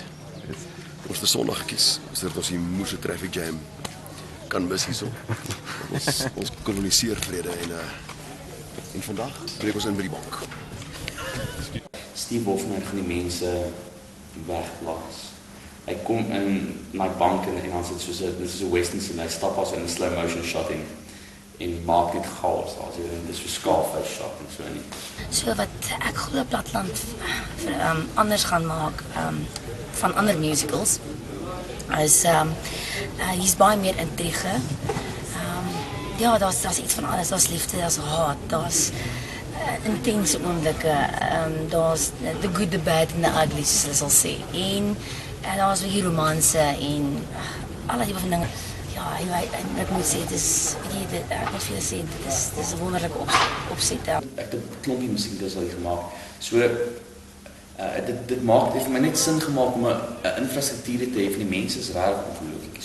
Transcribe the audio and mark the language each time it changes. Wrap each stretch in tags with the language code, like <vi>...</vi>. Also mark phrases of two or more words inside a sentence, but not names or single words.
<af>Ons het Sondag gekies, sodat ons die moeëse</af> <en>traffic jam</en> <af>kan mis hierso. Ons koloniseer vrede en vandag breek ons in by die bank. Steve Hofmeyr gaan die mense wegplaas. Hy kom in my bank en dan sit soos dit is 'n</af> <en>western scene,</en> <af>hy stap as in 'n</af> <en>slow motion shot</en> <af>en maak dit chaos, dit is so Scarface shot en so nie. So wat ek glo Platland anders gaan maak van ander musicals is hier's baie meer intrige. Ja, daar's iets van alles, daar's liefde, daar's haat, daar's intense oomblikke, daar's</af> <en>the good, the bad and the ugly,</en> <af>soos hulle sal sê. En daar's weer romanse en alle tipe van dinge. Ja, ek moet sê, ek moet vir julle sê, dit is 'n wonderlike opset. Ek het 'n klompie musiek dus al gemaak. So dit maak vir my net sin gemaak om 'n infrastruktuur te hê van die mense is regtig ongelooflik.</af>